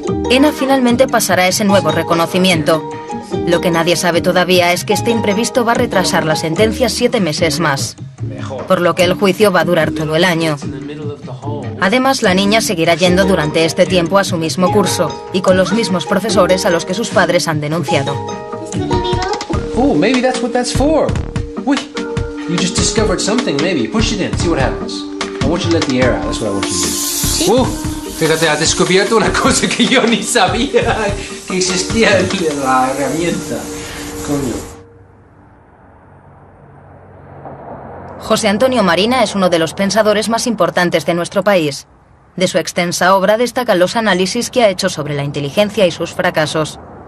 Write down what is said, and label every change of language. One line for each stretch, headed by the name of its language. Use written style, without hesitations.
Spanish: ENA finalmente pasará ese nuevo reconocimiento. Lo que nadie sabe todavía es que este imprevisto va a retrasar la sentencia 7 meses más, por lo que el juicio va a durar todo el año. Además, la niña seguirá yendo durante este tiempo a su mismo curso y con los mismos profesores a los que sus padres han denunciado.
English: Oh, maybe that's what that's for. Uy, you just discovered something, maybe. Push it in, see what happens. I want you to let the air out, that's what I want you to do.
Spanish: Fíjate, has descubierto una cosa que yo ni sabía que existía en la herramienta. Coño. José Antonio Marina es uno de los pensadores más importantes de nuestro país. De su extensa obra destacan los análisis que ha hecho sobre la inteligencia y sus fracasos.